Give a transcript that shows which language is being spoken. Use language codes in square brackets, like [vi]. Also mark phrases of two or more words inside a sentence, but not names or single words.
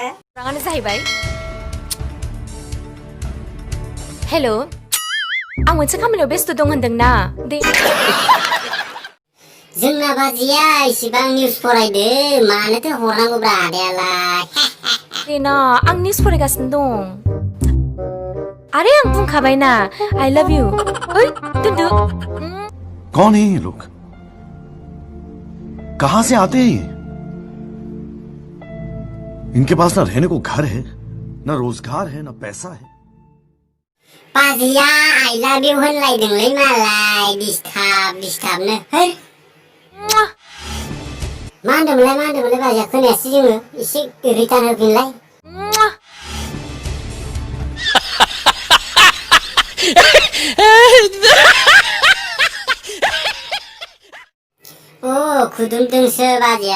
[brx] खौराङानो जाहैबाय हेल' आं मोनसे खामानियाव बेस्थ दं होनदोंना दे। जोंना बाजिया इसिबां निउस फरायदो मानोथो हरनांगौब्रा आदायालाय? देना आं निउस फरायगासिनो दं। अरे आं बुंखाबायना [en] I love you. [brx] ओइ दोनदो। [hi] कौन है ये लोग? कहां से आते हैं? इनके पास ना रहने को घर है, ना रोजगार है, ना पैसा है। [brx] बाजिया [en] I love you [brx] होनलायदोंलै मालाय डिस्टार्बनो। है मा होनदोंमोनलाय बाजिया? खोनायासै जोङो। एसे रिटार्न होफिनलाय। खुदुमदोंसो बाजिया।